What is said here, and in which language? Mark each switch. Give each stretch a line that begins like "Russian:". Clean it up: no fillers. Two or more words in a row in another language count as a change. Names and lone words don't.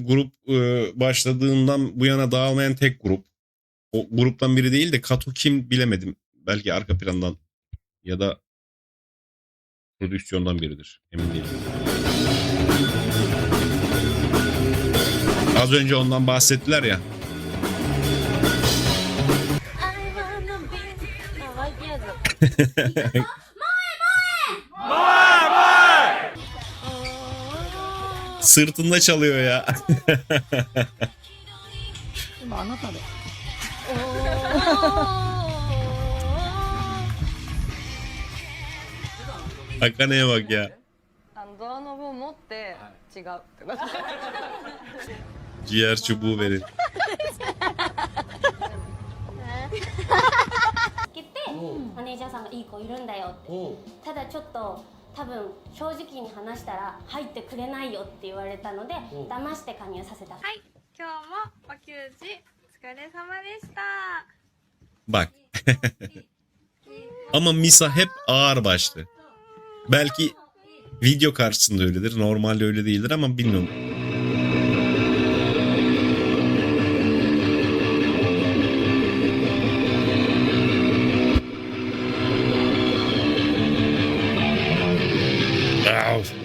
Turkish: Grup başladığından bu yana dağılmayan tek grup. O gruptan biri değil de Kato kim bilemedim. Belki arka plandan ya da prodüksiyondan biridir. Emin değilim. Az önce ondan bahsettiler ya.
English: I wanna be あワイピアーズ
Turkish: Sırtında çalıyor ya. Akane'ye bak ya.
Japanese: ドアノブを持って違うってこと。
Turkish: Ciğer çubuğu verin.
Japanese: けてマネージャーさんがいい子いるんだよってただちょっと多分正直に話したら入ってくれないよって言われたので騙して加入させた。はい、今日もお給仕お疲れ様でした。
Turkish: Bak. Ama Misa hep ağır başlı. Belki video karşısında öyledir. Normalde öyle değildir ama bilmiyorum. Au.